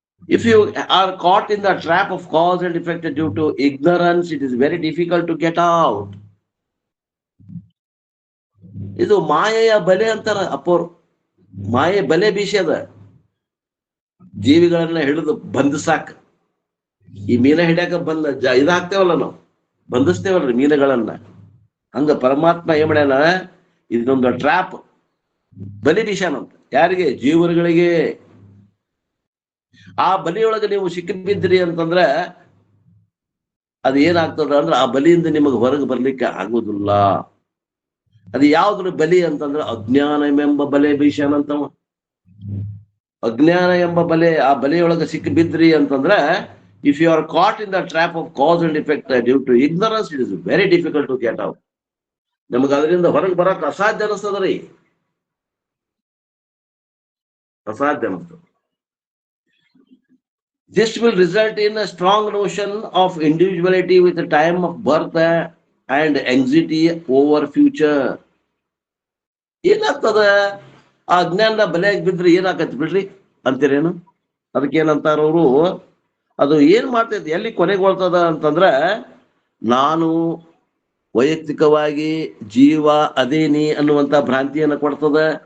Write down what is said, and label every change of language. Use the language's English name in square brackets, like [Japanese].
[English] If you are caught in the trap of cause and effect due to ignorance, it is very difficult to get out. [Kannada] ಇದು ಮಾಯೆಯ ಬಲೆ ಅಂತಾರ ಅಪ್ಪೋರು. ಮಾಯೆ ಬಲೆ ಬೀಸದ ಜೀವಿಗಳನ್ನ ಹಿಡಿದು ಬಂಧಿಸಾಕ. ಈ ಮೀನ ಹಿಡ್ಯಾಕ ಇದಾಗ್ತೇವಲ್ಲ ನಾವು, ಬಂಧಿಸ್ತೇವಲ್ರಿ ಮೀನುಗಳನ್ನ. ಹಂಗ ಪರಮಾತ್ಮ ಏನ್ ಮಾಡ್ಯಾನ, ಇದೊಂದು ಟ್ರ್ಯಾಪ್ ಬಲಿ ಬೀಸಾನಂತ. ಯಾರಿಗೆ? ಜೀವರುಗಳಿಗೆ. ಆ ಬಲಿಯೊಳಗೆ ನೀವು ಸಿಕ್ಕಿಬಿದ್ರಿ ಅಂತಂದ್ರ ಅದ್ ಏನಾಗ್ತದ ಅಂದ್ರ ಆ ಬಲಿಯಿಂದ ನಿಮಗೆ ಹೊರಗೆ ಬರ್ಲಿಕ್ಕೆ ಆಗುದಿಲ್ಲ. ಅದು ಯಾವ್ದ್ರ ಬಲಿ ಅಂತಂದ್ರ ಅಜ್ಞಾನ ಎಂಬ ಬಲೆ ಬೀಸಾನಂತವ. ಅಜ್ಞಾನ ಎಂಬ ಬಲೆ, ಆ ಬಲೆಯೊಳಗೆ ಸಿಕ್ಕಿಬಿದ್ರಿ ಅಂತಂದ್ರ [English] If you are caught in the trap of cause and effect due to ignorance, it is very difficult to get out. [Kannada] ನಮಗ ಅದರಿಂದ ಹೊರಗೆ ಬರಕ್ ಅಸಾಧ್ಯ ಅನಿಸ್ತದ್ರಿ, ಅಸಾಧ್ಯ ಅನಿಸ್ತದ. [English] This will result in a strong notion of individuality with the time of birth and anxiety over future. [Kannada] ಏನಾಗ್ತದ? ಆ ಅಜ್ಞಾನದ ಬಲೆಯಾಗಿ ಬಿದ್ರಿ ಏನಾಗತ್ತೆ ಬಿಡ್ರಿ ಅಂತೀರೇನು? ಅದಕ್ಕೆ ಏನಂತಾರ ಅವರು, ಅದು ಏನ್ ಮಾಡ್ತೈತಿ, ಎಲ್ಲಿ ಕೊನೆಗೊಳ್ತದ ಅಂತಂದ್ರ, ನಾನು ವೈಯಕ್ತಿಕವಾಗಿ ಜೀವ ಅದೇನಿ ಅನ್ನುವಂತ ಭ್ರಾಂತಿಯನ್ನ ಕೊಡ್ತದ.